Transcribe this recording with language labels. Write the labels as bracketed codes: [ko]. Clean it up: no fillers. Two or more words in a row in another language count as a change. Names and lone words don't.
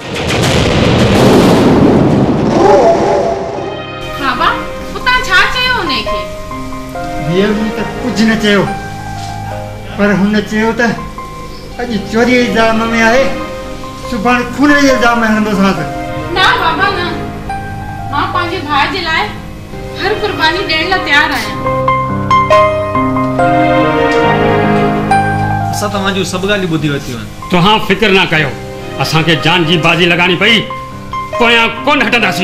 [sd] बाबा उतां छा चयो उनखे? धीअ मूं त कुझु न चयो, पर हुन चयो त अॼु चोरी इल्ज़ाम में आहे, सुभाणे खून जे इल्ज़ाम में हणंदोसांसि। ना बाबा न, मां पंहिंजे भाउ जे लाइ हर कुर्बानी ॾियण लाइ तयारु आहियां। असां तव्हांजूं सभु ॻाल्हियूं ॿुधी वरितियूं आहिनि। तव्हां फिक्र न कयो, असांखे जान जी बाजी लॻाइणी पई, पोयां कोन हटंदासीं।